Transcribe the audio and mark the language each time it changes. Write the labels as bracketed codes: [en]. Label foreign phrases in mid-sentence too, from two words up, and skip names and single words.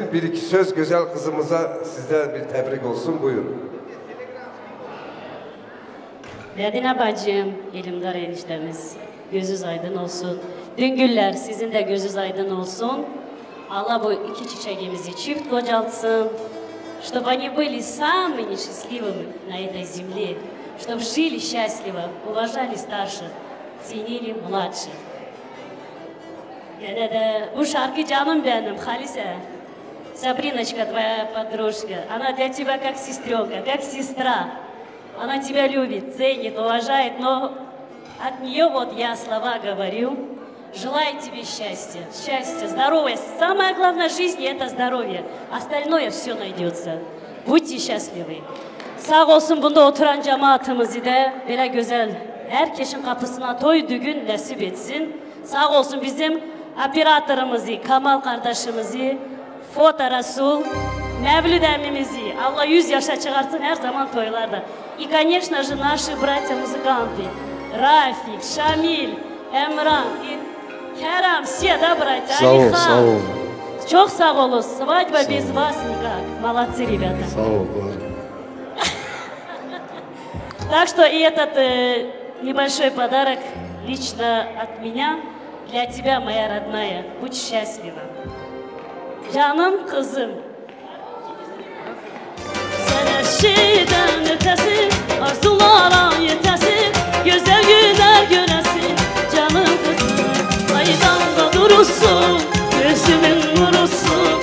[tr] Bir iki söz güzel kızımıza sizden bir tebrik olsun. Buyurun. Medine bacım, İlimdar eniştemiz, gözünüz aydın olsun. Düngüller, sizin de gözünüz aydın olsun. Allah bu iki çiçeğimizi çift kocaltsın. [ru] Чтобы они были самыми счастливыми на этой земле, чтобы жили счастливо, уважали старших, ценили младших. [tr] Gene de bu şarkı canım benim, Halise. [ru] Сабриночка, твоя подружка, она для тебя как сестренка, как сестра. Она тебя любит, ценит, уважает, но от нее вот я слова говорю. Желаю тебе счастья, здоровья. Самое главное в жизни – это здоровье. Остальное все найдется. Будьте счастливы. [tr] Sağ olsun bunda oturan cemaatimizi de böyle güzel herkesin kapısına toy düğün nasip etsin. Sağ olsun bizim operatörümüzü, Kamal kardeşimizi, Foto Rasul, Mevlüt emmimizi Allah 100 yaşa çıkartsın her zaman toylarda. [ru] И, конечно же, наши братья-музыканты Рафик, Шамиль, Эмран и Kerem, все, да, братья? [tr] Сау, ol. Çok sağ olun. [ru] Свадьба без вас никак. Молодцы, ребята. Сау, Так что и этот небольшой подарок лично от меня для тебя, моя родная. Будь счастлива. [tr] Canım kızım. Sen her şeyden ötesi, arzulara yetesi, güzel günler göresin. Canım kızım, aydan da durursun, gözümün nurusun.